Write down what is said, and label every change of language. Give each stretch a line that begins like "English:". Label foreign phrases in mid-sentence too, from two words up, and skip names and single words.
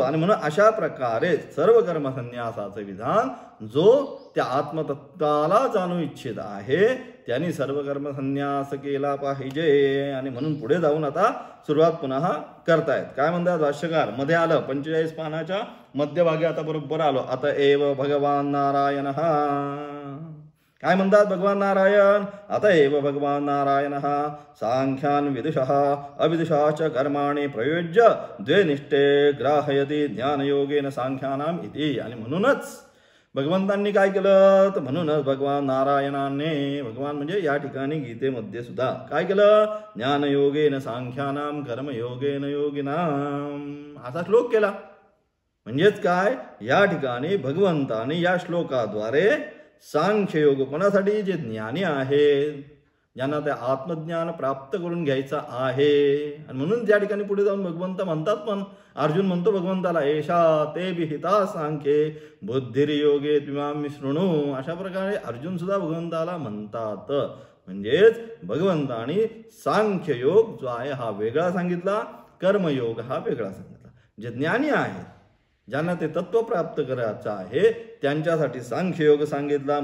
Marathi: आणि म्हणून अशा प्रकारे सर्व कर्मसन्यासाचे विधान जो त्या आत्मतत्वाला जाणू इच्छित आहे त्यांनी सर्व कर्मसन्यास केला पाहिजे. आणि म्हणून पुढे जाऊन आता सुरुवात पुन्हा करतायत. काय म्हणतात भाष्यकार? मध्ये आलं 45 पानाच्या मध्यभागी आता बरोबर आलो. आता एव भगवान नारायण. काय म्हणतात भगवान नारायण? आता
Sanskrit: एव भगवान नारायण सांख्यान विदुषः अविदुषः च कर्माणि प्रयोज्य द्वे निष्ठे ग्राहयति ज्ञानयोगेन सांख्यानाम इति.
Marathi: आणि म्हणूनच भगवंतांनी काय केलं तर म्हणूनच भगवान नारायणाने, भगवान म्हणजे या ठिकाणी गीतेमध्ये सुद्धा काय केलं?
Sanskrit: ज्ञानयोगेन सांख्यानाम कर्मयोगेन योगिनाम
Marathi: असा श्लोक केला. म्हणजेच काय? या ठिकाणी भगवंताने या श्लोकाद्वारे सांख्ययोग कोणासाठी? जे ज्ञानी आहेत, ज्यांना ते आत्मज्ञान प्राप्त करून घ्यायचं आहे. आणि म्हणून त्या ठिकाणी पुढे जाऊन भगवंत म्हणतात, पण अर्जुन म्हणतो भगवंताला
Sanskrit: एषा ते विहिता सांख्ये बुद्धिर्योगे त्विमां शृणु.
Marathi: अशा प्रकारे अर्जुन सुद्धा भगवंताला म्हणतात. म्हणजेच भगवंताने सांख्ययोग जो आहे हा वेगळा सांगितला, कर्मयोग हा वेगळा सांगितला. जे ज्ञानी आहेत, ज्यांना ते तत्व प्राप्त करायचं आहे त्यांच्यासाठी सांख्ययोग सांगितला.